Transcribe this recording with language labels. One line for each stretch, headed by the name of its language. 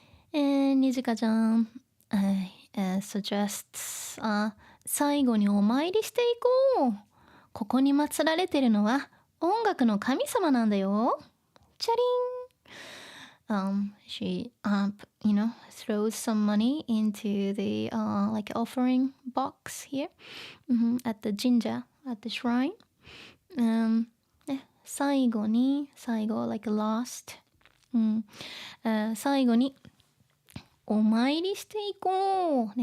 Japanese: にじかちゃん、
English: suggests、
Japanese: 最後にお参りしていこう。ここに祀られてるのは音楽の神様なんだよ。チャリン。
English: She, throws some money into the like offering box here, at the jinja, at the shrine. 最後、like last.
Japanese: 最後にお参りしていこう。